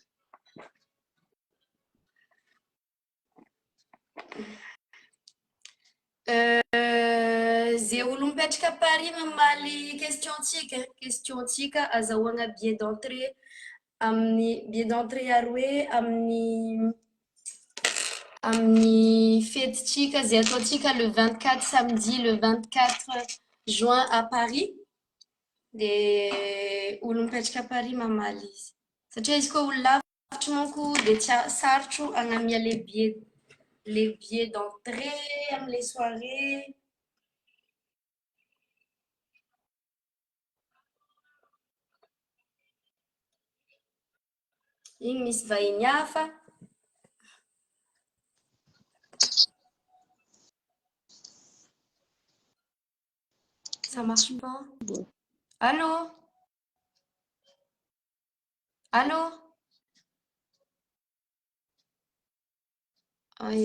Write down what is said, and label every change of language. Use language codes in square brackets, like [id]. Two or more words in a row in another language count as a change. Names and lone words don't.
[mg] Zay olo mipetraka Paris mamaly question tsika azahoagna [fr] billet d'entrée [mg] amin'ny [fr] billet d'entrée [mg] aroe amin'ny fetintsika zay ataontsika [fr] le 24 samedi le 24 juin à Paris. [mg] De olo mipetraka Paris mamaly izy. Satria izy koa olo lava monko dia tsy sarotro agnamia [fr] les billets d'entrée [mg] am' [fr] les soirées. [mg] Igny misy vahiny hafa. [fr] Ça marche pas. Allô? Allô? Aïe, aïe, aïe.